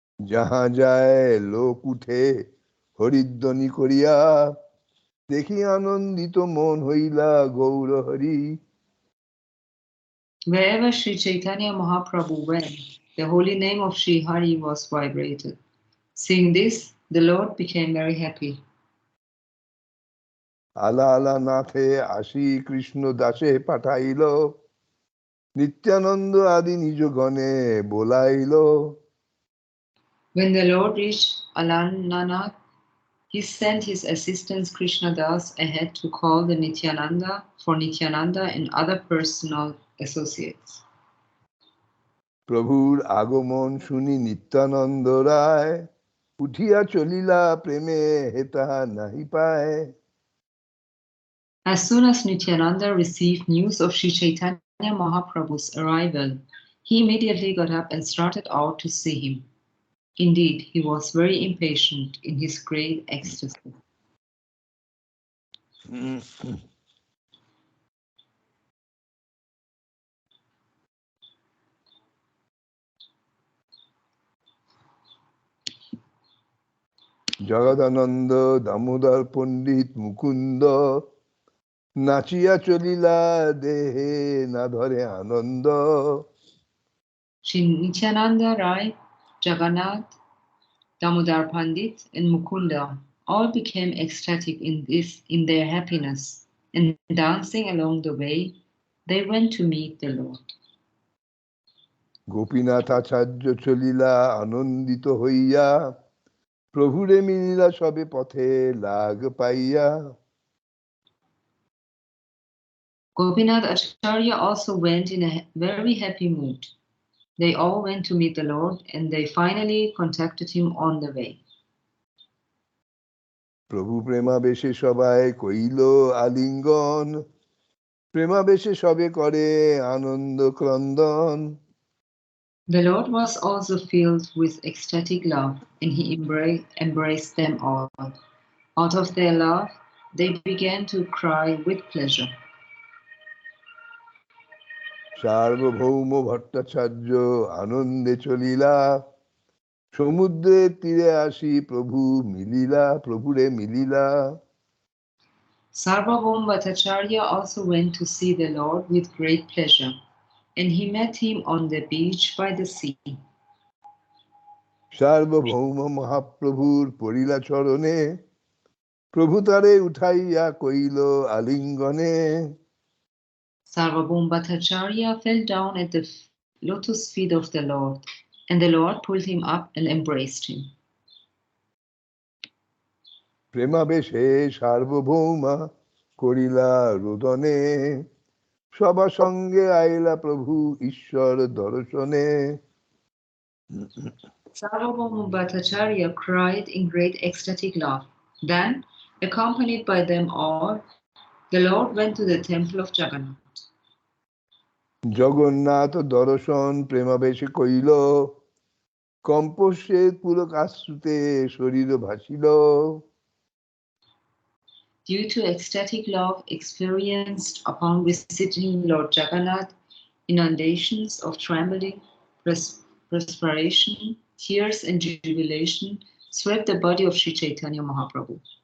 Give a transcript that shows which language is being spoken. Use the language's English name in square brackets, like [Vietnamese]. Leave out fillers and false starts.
[Bangla] যাহা যায় লোক উঠে হরিধ্বনি করিয়া, দেখি আনন্দিত মন হইলা Gour Hari. [English] Wherever Sri Chaitanya Mahaprabhu went, the holy name of Sri Hari was vibrated. Seeing this, the Lord became very happy. [Bangla] আলা আলা নাথে আসি কৃষ্ণ দাসে পাঠাইল, নিত্যানন্দ আদি নিজ গণে Bolail. [English] When the Lord reached Alananath, he sent his assistant Krishna Das ahead to call the Nityananda for Nityananda and other personal associates. [Bangla] প্রভুর আগমন শুনি নিত্যানন্দ রায়, উঠিয়া চলিলা প্রেমে হেতা নাহি পায়। [English] As soon as Nityananda received news of Sri Chaitanya Mahaprabhu's arrival, he immediately got up and started out to see him. Indeed, he was very impatient in his great ecstasy. [Bangla] Jagadananda Damodar পণ্ডিত মুকুন্দ, নাচিয়া চলিলা দেহে না ধরে আনন্দ। [English] Sri Nityananda Rai, Jagannath, Damodar Pandit, and Mukunda all became ecstatic in their happiness, and dancing along the way, they went to meet the Lord. [Bangla] Gopinath আচার্য চলিলা আনন্দিত হইয়া, প্রভুরে মিলিলা সবে পথে লাগ পাইয়া। [English] Gopinath Acharya also went in a very happy mood. They all went to meet the Lord and they finally contacted him on the way. [Bangla] প্রভু প্রেমাবেশে সবাই কইল আলিঙ্গন, প্রেমাবেশে সবে করে আনন্দ ক্রন্দন। [English] The Lord was also filled with ecstatic love and he embraced them all. Out of their love, they began to cry with pleasure. [Bangla] সার্বভৌম ভট্টাচার্য আনন্দে চলিলা, সমুদ্রের তীরে আসি প্রভু মিলিলা, প্রভুরে মিলিলা। [English] Sarvabhavana Bhattacharya also went to see the Lord with great pleasure, and he met him on the beach by the sea. [Bangla] সার্বভৌম মহাপ্রভুর পরিলা চরণে, প্রভু তারে উঠাইয়া কইল আলিঙ্গনে। [English] Sarvabhavana Bhattacharya fell down at the lotus feet of the Lord, and the Lord pulled him up and embraced him. [Bangla] প্রেমাবেশে সার্বভৌমা করিলা রোদনে, সবার সঙ্গে আইলা প্রভু ঈশ্বর দর্শনে। [English] Sarvabhavama Bhattacharya cried in great ecstatic love. Then, accompanied by them all, the Lord went to the temple of Jagannath. [Bangla] Jagannath দর্শন প্রেমাবেশে কইল, কম্পস্যে পুলক আশ্রুতে শরীর ভাসিল। [English] Due to ecstatic love experienced upon visiting Lord Jagannath, inundations of trembling, perspiration, tears, and jubilation swept the body of Sri Chaitanya Mahaprabhu.